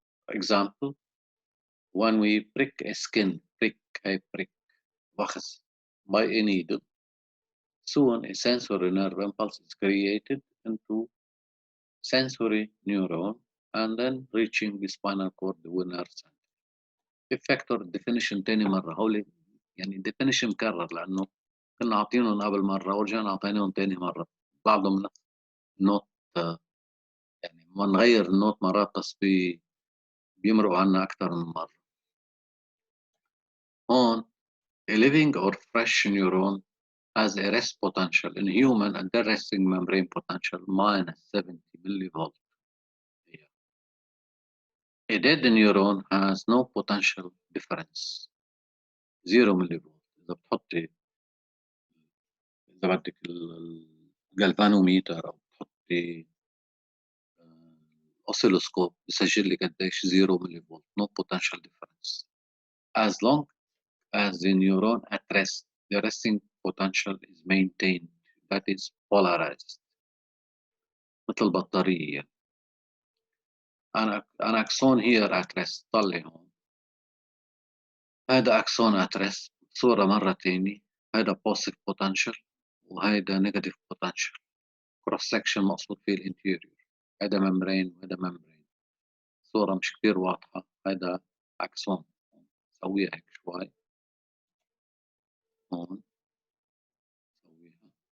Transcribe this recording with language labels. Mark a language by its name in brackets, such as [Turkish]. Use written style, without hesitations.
[English] Example, when we prick a skin, prick, وخز, by a needle, soon a sensory nerve impulse is created into sensory neuron and then reaching the spinal cord, the nerve center. [Arabic] في فاكتور ديفينيشن تاني مرة هولي يعني ديفينيشن مكرر لأنه كنا عاطينهم قبل مرة ورجعنا عطيناهم تاني مرة بعضهم نوت يعني ما نغير النوت مرات بس بيمرقوا عنا أكثر من مرة. هون [English] a living or fresh neuron has a rest potential in human and the resting membrane potential minus 70 millivolt. A dead neuron has no potential difference 0 millivolt. [Arabic] إذا بتحطي إذا بدك الجلفانوميتر أو بتحطي oscilloscope بسجل لك قديش 0 millivolt [English] no potential difference. As long as the neuron at rest, the resting potential is maintained, that is polarized. [Arabic] مثل البطارية. [English] An axon here at rest [Arabic] طلع هون. هذا [English] axon at rest [Arabic] صورة مرة تاني. هذا positive potential وهذا negative potential. [English] cross section [Arabic] مقصود فيه الانتيريور. هذا membrane وهذا membrane. صورة مش كتير واضحة. هذا axon. سويها هيك شوي. هون. سويها. هيك.